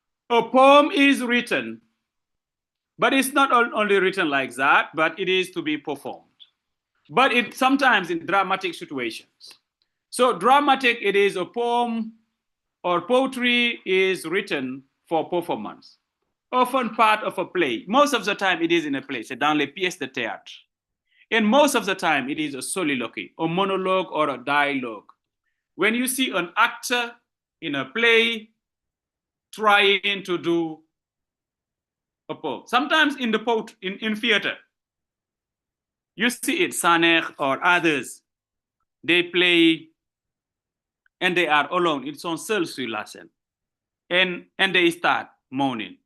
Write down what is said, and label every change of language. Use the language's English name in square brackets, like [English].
[English] A poem is written, but it's not only written like that, but it is to be performed. But it sometimes in dramatic situations. So dramatic, it is a poem or poetry is written for performance. Often part of a play. Most of the time it is in a play, [French] c'est dans les pièces de théâtre. [English] And most of the time it is a soliloquy, a monologue or a dialogue. When you see an actor in a play trying to do a poem, sometimes in the in theater, you see it, Saner or others, they play and they are alone, [French] ils sont seuls sur la scène. [English] And they start moaning.